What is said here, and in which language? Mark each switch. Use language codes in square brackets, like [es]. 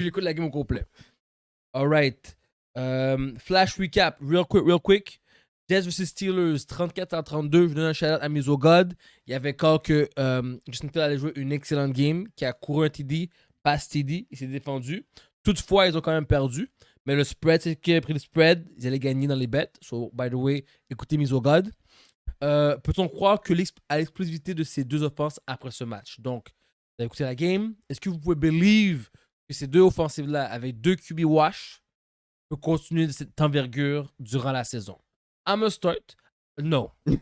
[fr] J'écoute la game au complet. [en] Alright. Flash recap, real quick. [fr] Jets vs Steelers, 34-32. Je donne un shout-out à Miso God. Il y avait quand que Justin Fields allait jouer une excellente game, qui a couru un TD, passe TD, il s'est défendu. Toutefois, ils ont quand même perdu. Mais le spread, c'est qui a pris le spread, ils allaient gagner dans les bets. [en] So, by the way, [fr] écoutez Miso God. Peut-on croire que à l'explosivité de ces deux offenses après ce match? Donc, vous avez écouté la game. Est-ce que vous pouvez believe que ces deux offensives-là, avec deux QB wash, peuvent continuer de cette envergure durant la saison? [en] I'm a start. No.